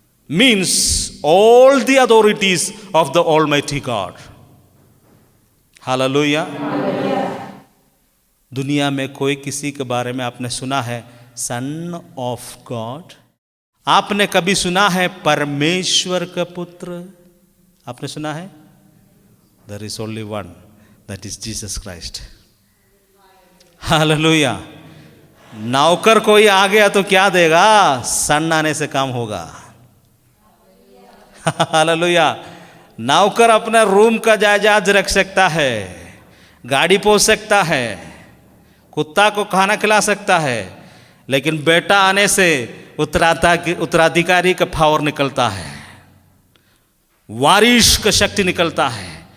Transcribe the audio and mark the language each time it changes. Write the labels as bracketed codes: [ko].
[en] Means all the authorities of the almighty God. Hallelujah. [hi] दुनिया में कोई किसी के बारे में आपने सुना है सन ऑफ गॉड? आपने कभी सुना है परमेश्वर का पुत्र? आपने सुना है? [en] There is only one, that is Jesus Christ. [hi] Hallelujah. नौकर कोई आ गया तो क्या देगा? सन आने से काम होगा। हालेलुया। नौकर अपना रूम का जायदाद रख सकता है, गाड़ी पोस सकता है, कुत्ता को खाना खिला सकता है, लेकिन बेटा आने से उत्तराधिकारी का पावर निकलता है, वारिश का शक्ति निकलता है।